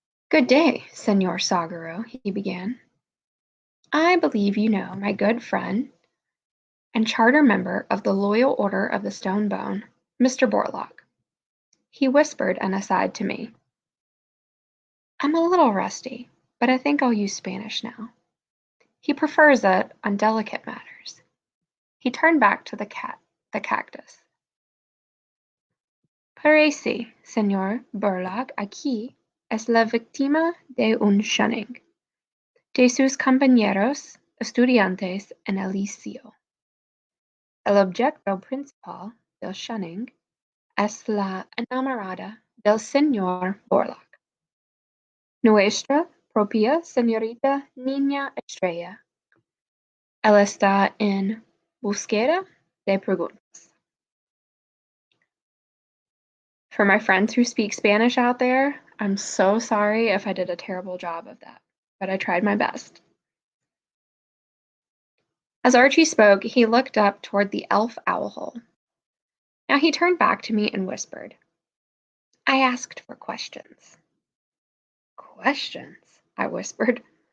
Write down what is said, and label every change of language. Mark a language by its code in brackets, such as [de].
[en] "Good day, Senor Sagaro," he began. "I believe you know my good friend and charter member of the Loyal Order of the Stone Bone, Mr. Borlaug. He whispered an aside to me. I'm a little rusty, but I think I'll use Spanish now. He prefers it on delicate matters. He turned back to the cactus. [es] Parece, Señor Borlaug, aquí es la víctima de un shunning de sus compañeros estudiantes en el liceo. El objeto principal del shunning es la enamorada del señor Borlaug, nuestra propia señorita Niña Estrella. Él está en búsqueda de preguntas. [en] For my friends who speak Spanish out there, I'm so sorry if I did a terrible job of that, but I tried my best. As Archie spoke, he looked up toward the elf owl hole. Now he turned back to me and whispered, I asked for questions. Questions? I whispered.